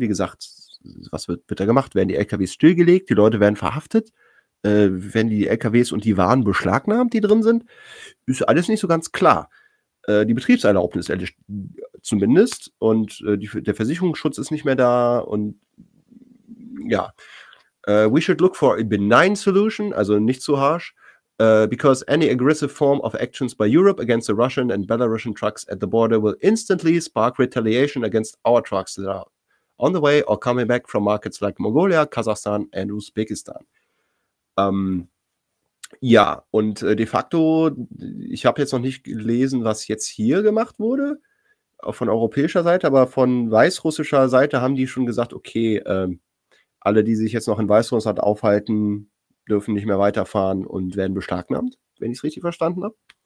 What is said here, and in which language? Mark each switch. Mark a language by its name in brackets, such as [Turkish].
[German] Wie gesagt, was wird da gemacht? Werden die LKWs stillgelegt? Die Leute werden verhaftet? Werden die LKWs und die Waren beschlagnahmt, die drin sind? Ist alles nicht so ganz klar. Die Betriebserlaubnis zumindest und der Versicherungsschutz ist nicht mehr da und ja. [English] We should look for a benign solution, [German] also nicht zu harsch, [English] because any aggressive form of actions by Europe against the Russian and Belarusian trucks at the border will instantly spark retaliation against our trucks that are on the way or coming back from markets like Mongolia, Kazakhstan and Uzbekistan. [German] De facto, ich habe jetzt noch nicht gelesen, was jetzt hier gemacht wurde, auch von europäischer Seite, aber von weißrussischer Seite haben die schon gesagt, okay, alle, die sich jetzt noch in Weißrussland aufhalten, dürfen nicht mehr weiterfahren und werden beschlagnahmt, wenn ich es richtig verstanden habe.